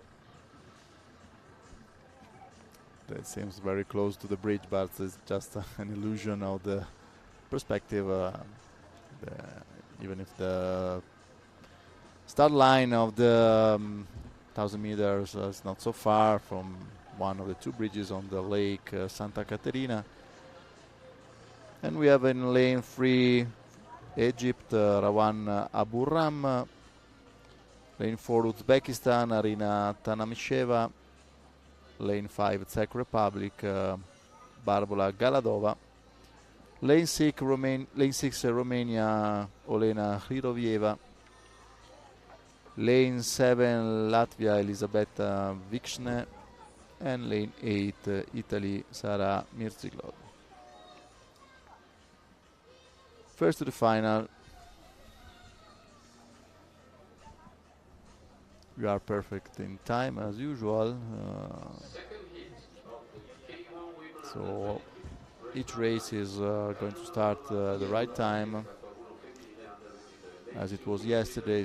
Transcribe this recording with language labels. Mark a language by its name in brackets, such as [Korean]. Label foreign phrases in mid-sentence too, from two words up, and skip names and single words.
[English] That seems very close to the bridge, but it's just an illusion of the perspective. Even if the start line of the 1,000 meters is not so far from one of the two bridges on the lake Santa Caterina. And we have in lane 3 Egypt, Rawan Aburram. Lane 4 Uzbekistan, Arina Tanamisheva. Lane 5 Czech Republic, Barbara Galadova. Lane 6 Romania, Olena Hrirovieva. Lane 7 Latvia, Elisabetta Vikshne. And lane 8 Italy, Sara Mirziglod. First to the final. We are perfect in time as usual. So each race is going to start the right time as it was yesterday.